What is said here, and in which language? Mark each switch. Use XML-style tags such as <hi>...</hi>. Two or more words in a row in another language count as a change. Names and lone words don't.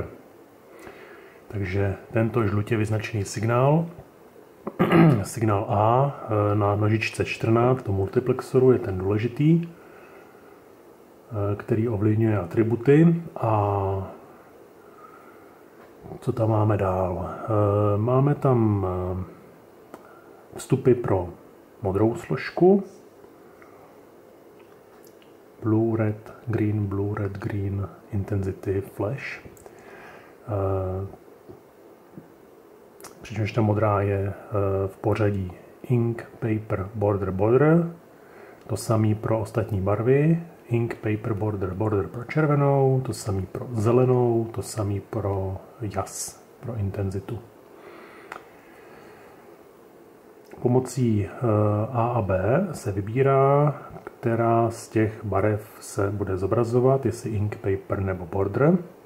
<cs>Takže tento žlutě vyznačený signál, signál A na nožičce 14 do multiplexoru je ten důležitý, který ovlivňuje atributy. A co tam máme dál? Máme tam vstupy pro modrou složku.</cs> <en>Blue, red, green, intensity, flash.</en> <cs>Přičemž ta modrá je v pořadí</cs> <en>ink, paper, border, border.</en> <cs>To samé pro ostatní barvy.</cs> <en>Ink, paper, border, border</en> <cs>pro červenou. To samé pro zelenou. To samé pro jas, pro intenzitu. Pomocí A a B se vybírá, která z těch barev se bude zobrazovat, jestli</cs> <en>ink, paper</en> <cs>nebo border.</cs>